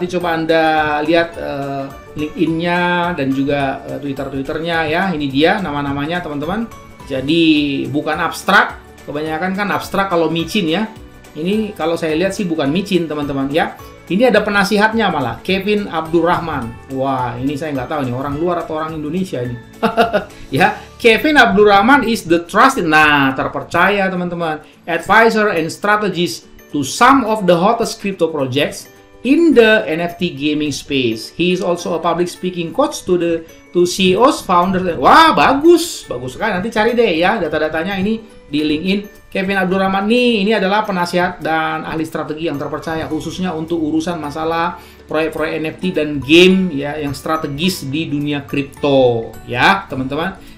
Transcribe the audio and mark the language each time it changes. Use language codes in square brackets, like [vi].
[id] Nanti coba Anda lihat LinkedIn-nya dan juga Twitter-Twitternya ya. Ini dia nama-namanya teman-teman. Jadi bukan abstrak. Kebanyakan kan abstrak kalau micin ya. Ini kalau saya lihat sih bukan micin teman-teman ya. Ini ada penasihatnya malah, Kevin Abdurrahman. Wah, ini saya nggak tahu nih orang luar atau orang Indonesia ini. [en] Ya, Kevin Abdurrahman is the trusted, [id] terpercaya teman-teman, [en] advisor and strategist to some of the hottest crypto projects in the NFT gaming space. He is also a public speaking coach to CEOs, founders. [id] Wah, bagus sekali. Nanti cari deh ya data-datanya ini di LinkedIn. Kevin Abdurrahman ini adalah penasihat dan ahli strategi yang terpercaya khususnya untuk urusan masalah proyek-proyek NFT dan game ya yang strategis di dunia kripto ya teman-teman.